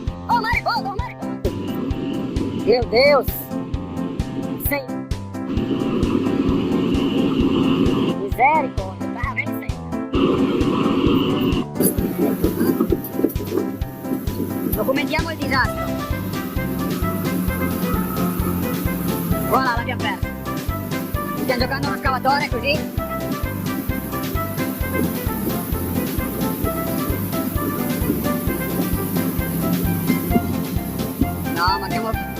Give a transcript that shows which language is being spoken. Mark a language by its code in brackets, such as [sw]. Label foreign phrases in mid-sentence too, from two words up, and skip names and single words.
[pt] Oh, mariposa, oh, mariposa! Meu Deus! Sem... Misericórdia, tá vendo isso aí? [it] Documentiamo il disastro. Voilà, l'abbiamo perso. Stiamo giocando a uno scavatore così. No, ma abbiamo...